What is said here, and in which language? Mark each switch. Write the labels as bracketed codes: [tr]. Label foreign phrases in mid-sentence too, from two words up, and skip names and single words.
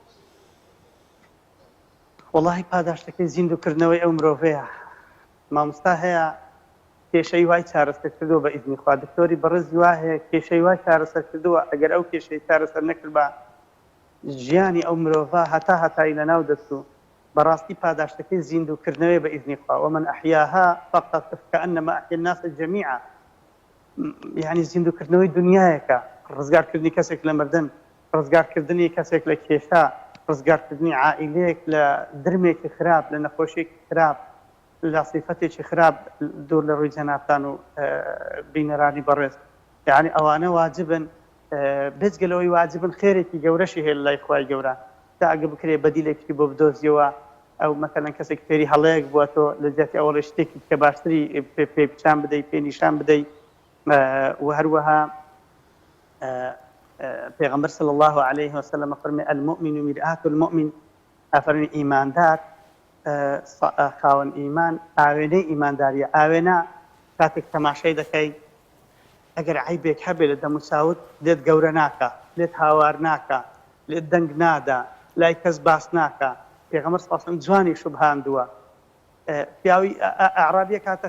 [ckb] وەڵاهی پاداشتەکەی زیندووکردنەوەی ئەو مرۆڤەیە مامۆستا هەیە کێشەی وای چارەسەر کردووە بە ئیزنی خوا دکتۆری بەڕێزی وا هەیە کێشەی وای چارەسەر کردووە ئەگەر ئەو کێشەی چارەسەر نەکرد بە ژیانی ئەو مرۆڤە هەتایی لەناو دەچوو بەڕاستی پاداشتەکەی زیندووکردنەوەی بە ئیزنی خوا [ar] ومن ئەحیاها فقط كأنما أحيا الناس جميعا يعني [ckb] زیندووکردنەوەی دنیایەکە ڕزگارکردنی کەسێک لە مردن ڕزگارکردنی کەسێک لە کێشە ڕزگارکردنی عائیلەیەک لە درمێکی خراپ لە نەخۆشیێکی خراپ لە صیفەتێکی خراپ دوور لە ڕووی جەنابان و بینەرانی بەڕێز یعنی ئەوانە واجبن بێجگەلەوەی واجبن خێرێکی گەورەشی هەیە لە لای خوای گەورە تا ئەگە بکرێ بەدیلێکی بۆ بدۆزیەوە ئەو مەثەڵەن کەسێک فێری هەڵەیەک بووە تۆ لە جێتی ئەوڵە شتێکی کە باشتری پێ پیشان بدەیت پێ نیشان بدەیت و هەروەها پێغەمبەر [ar] صلی الله عليه وسلم [ckb] فەرمێ [ar] المؤمن مرآة المؤمن [ckb] ئەفەرمێ ئیماندار خاوەن ئیمان ئاوێنەی ئیمانداریە ئاوێنە کاتێک تەماشای دەکەی ئەگەر عیبێک هەبێ لە دەموچاوت لێت گەورە ناکە لێت هاوار ناکە لێت دەنگ نادا لای کەس باس ناکە پێغەمبەر [ar] صلی الله علیه و سلم [ckb] جوانی شوبهاندووە پیاوی ئەعرابیە کاتە